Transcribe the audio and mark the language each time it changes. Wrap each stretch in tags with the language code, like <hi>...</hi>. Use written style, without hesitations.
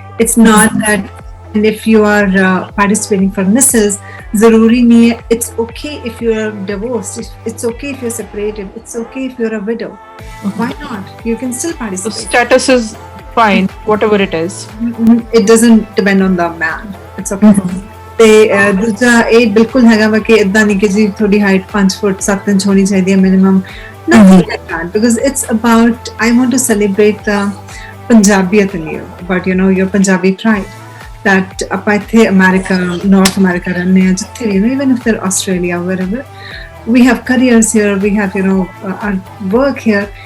<en>It's not that, and if you are participating for Mrs.</en> <hi>zaruri nahi hai.</hi> <en>It's okay if you are divorced, it's okay if you're separated, it's okay if you're a widow. Why not? You can still participate. The status is fine, whatever it is. It doesn't depend on the man. It's okay.</en> <pa>ਤੇ ਦੂਜਾ ਇਹ ਬਿਲਕੁਲ ਹੈਗਾ ਵਾ ਕਿ ਇਦਾਂ ਨਹੀਂ ਕਿ ਜੀ ਤੁਹਾਡੀ ਹਾਈਟ 5 ਫੁੱਟ 7 ਇੰਚ ਹੋਣੀ ਚਾਹੀਦੀ ਹੈ minimum.</pa> <en>Nothing like that, because it's about, I want to celebrate the Punjabiyat in you, but your Punjabi pride. That</en> <pa>ਆਪਾਂ ਇੱਥੇ</pa> <en>America, North America</en> <pa>ਰਹਿੰਦੇ ਆ, ਜਿੱਥੇ</pa> <en>even if they're Australia, wherever, we have careers here, we have our work here.</en>